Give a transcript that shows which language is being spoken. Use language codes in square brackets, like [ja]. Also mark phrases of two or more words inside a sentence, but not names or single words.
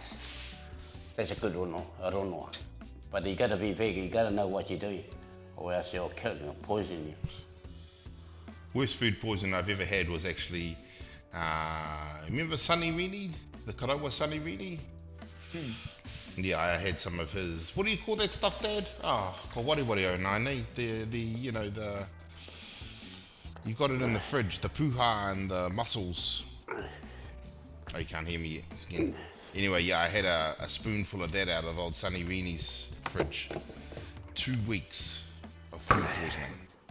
[en] That's a good one, I don't know. But you gotta be vegan, you gotta know what you're doing, or else you'll kill you, poison you. Worst food poison I've ever had was actually, remember Sunny Rini? The Karawa Sunny Rini? Yeah, I had some of his, what do you call that stuff, Dad? Wari o nane, you got it in the fridge, the puha and the mussels. Oh, you can't hear me yet, again. Anyway, yeah, I had a spoonful of that out of old Sunny Rini's fridge. 2 weeks of food poisoning.